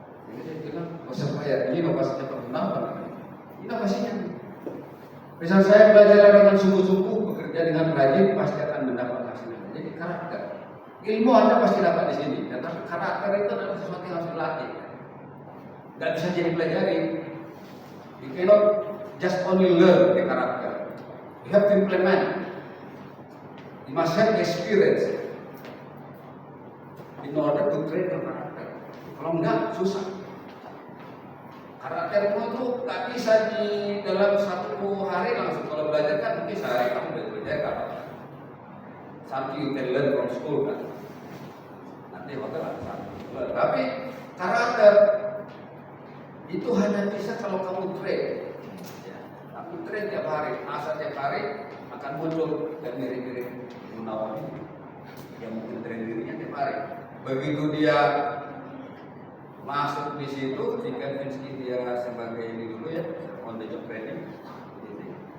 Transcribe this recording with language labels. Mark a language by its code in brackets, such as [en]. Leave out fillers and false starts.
[id] Jadi saya bilang, usah bayar, ini inovasinya Pak Gunawan. Inovasinya. Misal saya belajar dengan sungguh-sungguh, bekerja dengan rajin, pasti akan mendapat hasilnya. Jadi karakter. Ilmu Anda pasti dapat di sini, tetapi karakter itu adalah sesuatu yang harus dilatih. Gak bisa jadi pelajari. [en] You cannot just only learn the karakter. You have to implement. You must have experience in order to train your karakter. [id] Kalau enggak, susah. Karaktermu itu tak bisa di dalam 1 hari langsung. Kalau belajar kan mungkin sehari kamu udah belajar apa? [en] Something you can learn from school kan. [id] Nanti hotel ada something. Tapi karakter itu hanya bisa kalau kamu train. Ya. Tapi train tiap hari, asal tiap hari akan muncul dan mirip-mirip Gunawan ini. Yang mungkin train dirinya tiap hari. Begitu dia masuk di situ, jika Vinsky dia sebagai ini dulu ya, [en] on the job training, [id] gitu.